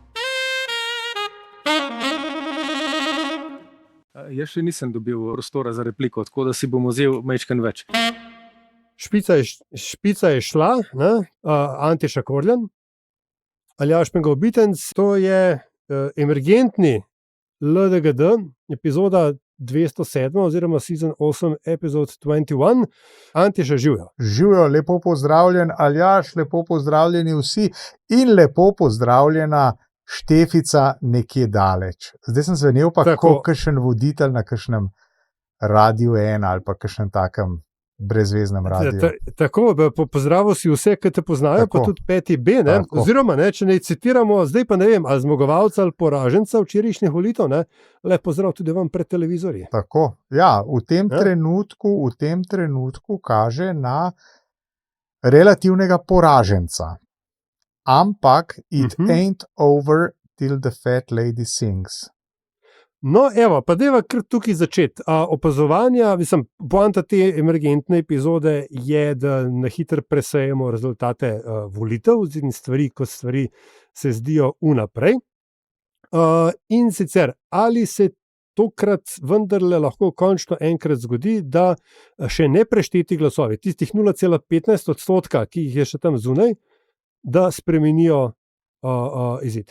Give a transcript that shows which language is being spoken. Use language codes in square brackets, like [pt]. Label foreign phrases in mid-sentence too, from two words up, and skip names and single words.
[sl] Jaz še nisem dobil prostora za repliko, tako da si bom vzel majčken več. Špica je šla, Antiša Korljan, Aljaž Pengal-Bitenc, to je emergentni LDGD, epizoda 207 oziroma [en] season 8, episode 21. [sl] Antiša, živjo. Živjo, lepo pozdravljen Aljaž, lepo pozdravljeni vsi in lepo pozdravljena Štefica nekje daleč. Zdaj sem zvenel pa kot kakšen voditelj na kakšnem Radiu 1 ali pa kakšnem takem brezveznem radiju. Tako, pozdravil si vse, ki te poznajo, pa tudi 5B, ne? Oziroma, ne, če ne citiramo, zdaj pa ne vem, ali zmagovalca ali poraženca včerajšnjih volitev, ne? Lep pozdrav tudi vam pred televizorji. Tako, ja, v tem trenutku kaže na relativnega poraženca. [en] Ampak it ain't over till the fat lady sings. [sl] No, evo, pa deva kar tukaj začeti. Opazovanja, poanta te emergentne epizode je, da na hitro presejemo rezultate volitev in stvari, ko stvari se zdijo vnaprej. In sicer, ali se tokrat vendarle lahko končno enkrat zgodi, da še neprešteti glasovi, tistih 0,15%, ki jih je še tam zunaj, da spremenijo izid.